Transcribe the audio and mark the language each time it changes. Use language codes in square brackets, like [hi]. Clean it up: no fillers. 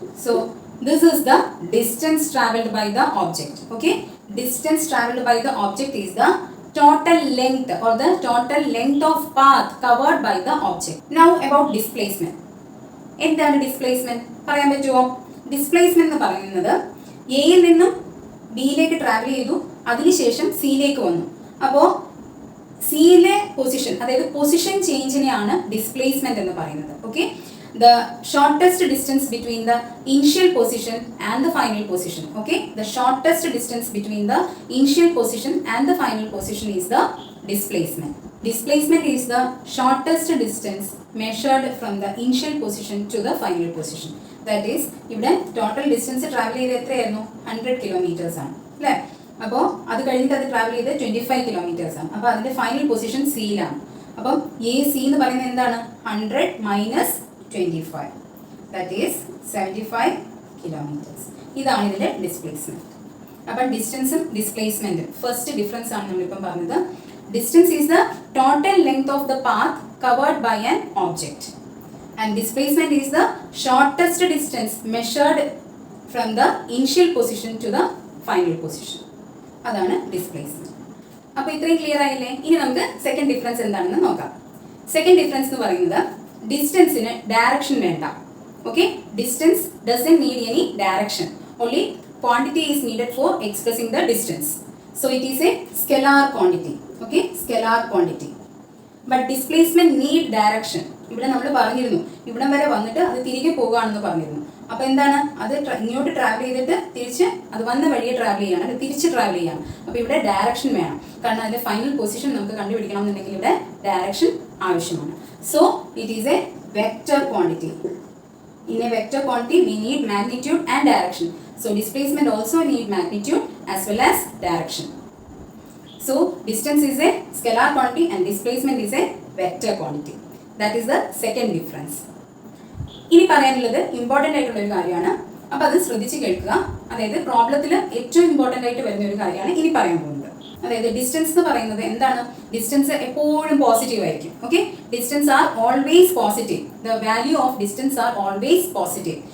[en] So this is the distance traveled by the object. Okay, distance traveled by the object is the total length or the total length of path covered by the object. Now about displacement. [ml] എന്താണ് displacement പറയാൻ പറ്റുമോ? Displacement എന്ന് പറയുന്നത് എയിൽ നിന്നും ബിയിലേക്ക് travel ചെയ്തു, അതിനുശേഷം സിയിലേക്ക് വന്നു. അപ്പോൾ സിയിലെ പൊസിഷൻ, അതായത് പൊസിഷൻ ചേഞ്ചിനെയാണ് ഡിസ്പ്ലേസ്മെന്റ് എന്ന് പറയുന്നത്. [en] Okay, the shortest distance between the initial position and the final position. Okay, the shortest distance between the initial position and the final position is the displacement. Displacement is the shortest distance measured from the initial position to the final position. [ml] That is, ഇവിടെ total distance travel ചെയ്ത് എത്രയായിരുന്നു? 100 kilometers ആണ് അല്ലേ. അപ്പോൾ അത് കഴിഞ്ഞിട്ട് അത് travel ചെയ്ത് 25 kilometers ആണ്. അപ്പോൾ അതിന്റെ ഫൈനൽ പൊസിഷൻ സിയിലാണ്. അപ്പം എ സി എന്ന് പറയുന്നത് എന്താണ്? [en] 100 minus 25, that is 75 kilometers. [ml] ഇതാണ് ഇതിന്റെ ഡിസ്പ്ലേസ്മെന്റ്. അപ്പം ഡിസ്റ്റൻസും ഡിസ്പ്ലേസ്മെന്റും ഫസ്റ്റ് ഡിഫറൻസ് ആണ് നമ്മളിപ്പം പറഞ്ഞത്. [en] Distance is the total length of the path covered by an object and displacement is the shortest distance measured from the initial position to the final position. [ml] അതാണ് displacement. അപ്പോൾ ഇത്രയും clear ആയില്ലേ? ഇനി നമുക്ക് second difference എന്താണെന്ന് നോക്കാം. Second difference എന്ന് പറയുന്നത് ഡിസ്റ്റൻസിന് ഡയറക്ഷൻ വേണ്ട. [en] Okay, distance doesn't need any direction, only quantity is needed for expressing the distance. So it is a scalar quantity. Okay, scalar quantity. But displacement need direction. [ml] ഇവിടെ നമ്മൾ പറഞ്ഞിരുന്നു ഇവിടം വരെ വന്നിട്ട് അത് തിരികെ പോകുകയാണെന്ന് പറഞ്ഞിരുന്നു. അപ്പോൾ എന്താണ്, അത് ഇങ്ങോട്ട് ട്രാവൽ ചെയ്തിട്ട് തിരിച്ച് അത് വന്ന വഴിയെ ട്രാവൽ ചെയ്യാണ്, അത് തിരിച്ച് ട്രാവൽ ചെയ്യാണ്. അപ്പോൾ ഇവിടെ ഡയറക്ഷൻ വേണം, കാരണം അതിന്റെ ഫൈനൽ പൊസിഷൻ നമുക്ക് കണ്ടുപിടിക്കണം എന്നുണ്ടെങ്കിൽ ഇവിടെ ഡയറക്ഷൻ ആവശ്യമാണ്. [en] So it is a vector quantity. In a vector quantity, we need magnitude and direction. So displacement also need magnitude as well as direction. So distance is a scalar quantity and displacement is a vector quantity. That is the second difference. [ml] ഇനി പറയാനുള്ളത് important ആയിട്ടുള്ള ഒരു കാര്യമാണ്. അപ്പോൾ അത് ശ്രദ്ധിച്ച് കേൾക്കുക. അതായത് പ്രോബ്ലത്തിൽ ഏറ്റവും ഇമ്പോർട്ടൻ്റ് ആയിട്ട് വരുന്ന ഒരു കാര്യമാണ് ഇനി പറയാൻ പോകുന്നത്. അതായത് ഡിസ്റ്റൻസ് എന്ന് പറയുന്നത് എന്താണ്? ഡിസ്റ്റൻസ് എപ്പോഴും പോസിറ്റീവ് ആയിരിക്കും. [en] Okay, distance are always positive. The value of distance are always positive.